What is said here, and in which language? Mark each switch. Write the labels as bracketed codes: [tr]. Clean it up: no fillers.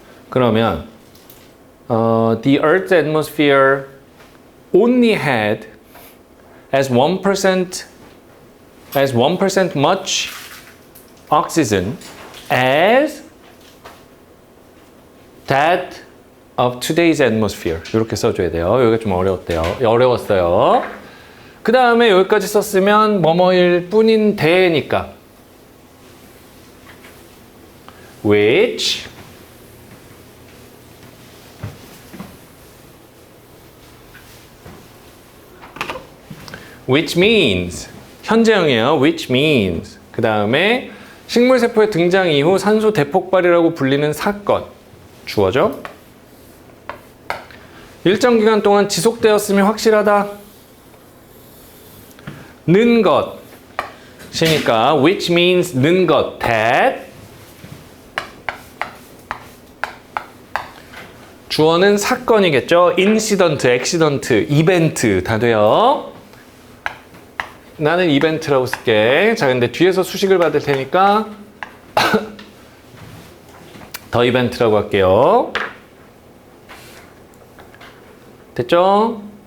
[ko] 그러면 [en] the Earth's atmosphere only had as 1% much oxygen as that of today's atmosphere. [ko] 이렇게 써줘야 돼요. 여기가 좀 어려웠어요. 그 다음에 여기까지 썼으면 뭐뭐일 뿐인 대니까 [en] which means [ko] 현재형이에요. [en] which means [ko] 그 다음에 식물세포의 등장 이후 산소 대폭발이라고 불리는 사건 주어죠. 일정 기간 동안 지속되었음이 확실하다. 는 것이니까 [en] which means [ko] 는 것 that 주어는 사건이겠죠. [en] incident, accident, event [ko] 다 돼요. 나는 이벤트라고 쓸게. 자, 근데 뒤에서 수식을 받을 테니까 더 이벤트라고 할게요. 됐죠?